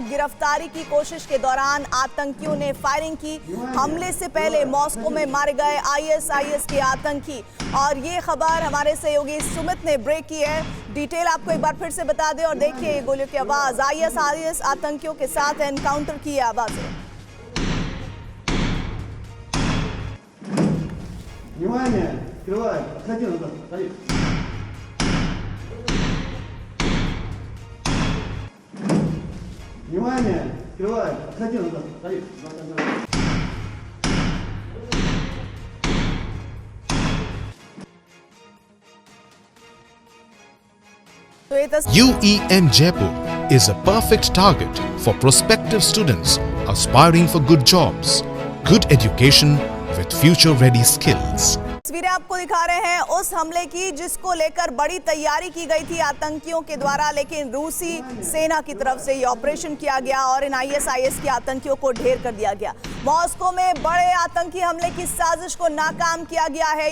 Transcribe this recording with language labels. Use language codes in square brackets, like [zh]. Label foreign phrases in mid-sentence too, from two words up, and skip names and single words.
[hi] गिरफ्तारी की कोशिश के दौरान आतंकियों ने फायरिंग की। हमले से पहले मॉस्को में मारे गए आईएसआईएस के आतंकी। और ये खबर हमारे सहयोगी सुमित ने ब्रेक की है। डिटेल आपको एक बार फिर से बता दें और देखिए ये गोलियों की आवाज। आईएसआईएस आतंकियों के साथ एनकाउंटर की आवाजें। [ru] Открывай, отходи назад, отходи. Внимание, открывай, отходи назад, отходи. [en] UEM Jaipur is a perfect target for prospective students aspiring for good jobs, good education with future-ready skills. [hi] तस्वीरें आपको दिखा रहे हैं उस हमले की जिसको लेकर बड़ी तैयारी की गई थी आतंकियों के द्वारा, लेकिन रूसी सेना की तरफ से ये ऑपरेशन किया गया और इन आईएसआईएस के आतंकियों को ढेर कर दिया गया। मॉस्को में बड़े आतंकी हमले की साजिश को नाकाम किया गया है।